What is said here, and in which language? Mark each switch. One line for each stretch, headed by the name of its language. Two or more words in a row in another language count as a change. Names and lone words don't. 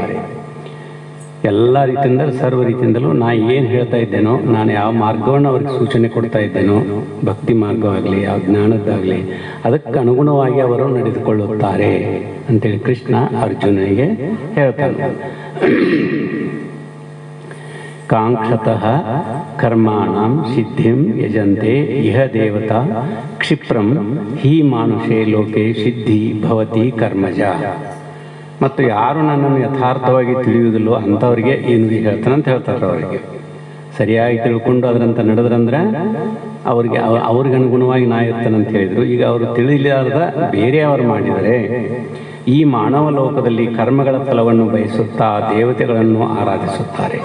Kannada: ಎಲ್ಲ ರೀತಿಯಿಂದ, ಸರ್ವ ರೀತಿಯಿಂದಲೂ ನಾ ಏನು ಹೇಳ್ತಾ ಇದ್ದೇನೋ, ನಾನು ಯಾವ ಮಾರ್ಗವನ್ನು ಅವ್ರಿಗೆ ಸೂಚನೆ ಕೊಡ್ತಾ ಇದ್ದೇನೋ, ಭಕ್ತಿ ಮಾರ್ಗವಾಗಲಿ ಯಾವ ಜ್ಞಾನದ್ದಾಗಲಿ, ಅದಕ್ಕೆ ಅನುಗುಣವಾಗಿ ಅವರು ನಡೆದುಕೊಳ್ಳುತ್ತಾರೆ ಅಂತೇಳಿ ಕೃಷ್ಣ ಅರ್ಜುನನಿಗೆ ಹೇಳ್ತಾನೆ.
Sanskrit: ಕಾಂಕ್ಷತಃ ಕರ್ಮಾಣಂ ಸಿದ್ಧಿಂ ಯಜಂತೆ ಇಹ ದೇವತಾ ಕ್ಷಿಪ್ರಂ ಹಿ ಮಾನುಷೇ ಲೋಕೆ ಸಿದ್ಧಿ ಭವತಿ ಕರ್ಮಜ.
Kannada: ಮತ್ತು ಯಾರು ನನ್ನನ್ನು ಯಥಾರ್ಥವಾಗಿ ತಿಳಿಯುವುದಿಲ್ಲೋ ಅಂಥವ್ರಿಗೆ ಏನು ಹೇಳ್ತಾನಂತ ಹೇಳ್ತಾರೆ. ಅವರಿಗೆ ಸರಿಯಾಗಿ ತಿಳ್ಕೊಂಡು ಅದರಂತ ನಡೆದ್ರಂದ್ರೆ ಅವ್ರಿಗೆ ಅನುಗುಣವಾಗಿ ನಾ ಇರ್ತಾನಂತ ಹೇಳಿದರು. ಈಗ ಅವರು ತಿಳಿಲಾರದ ಬೇರೆಯವರು ಮಾಡಿದರೆ ಈ ಮಾನವ ಲೋಕದಲ್ಲಿ ಕರ್ಮಗಳ ಫಲವನ್ನು ಬಯಸುತ್ತಾ ದೇವತೆಗಳನ್ನು ಆರಾಧಿಸುತ್ತಾರೆ.